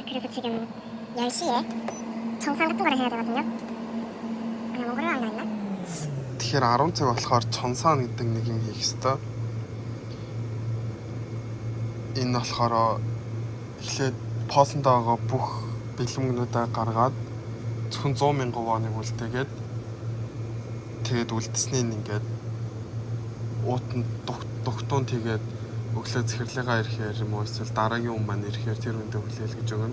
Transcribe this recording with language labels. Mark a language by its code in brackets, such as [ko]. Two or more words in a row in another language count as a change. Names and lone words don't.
[ko] 지금 10시에 정상 같은 거를 해야 되거든요. 그냥 먹으러 가나 있나? [mn] Тэгэхээр 10 цаг болохоор чонсаан гэдэг нэг юм хийх ёстой. Энэ болохоор эхлээд постонд байгаа бүх бэлэмгнүүдээ гаргаад зөвхөн 100,000 воныг үлдээгээд тэгээд үлдсэнийг ингээд уутанд дугтуун тэгээд өглөө захирлыгаа ирэхээр юм уу эсвэл дараагийн хүн маань ирэхээр тэр үндэ хүлээл гэж өгнө.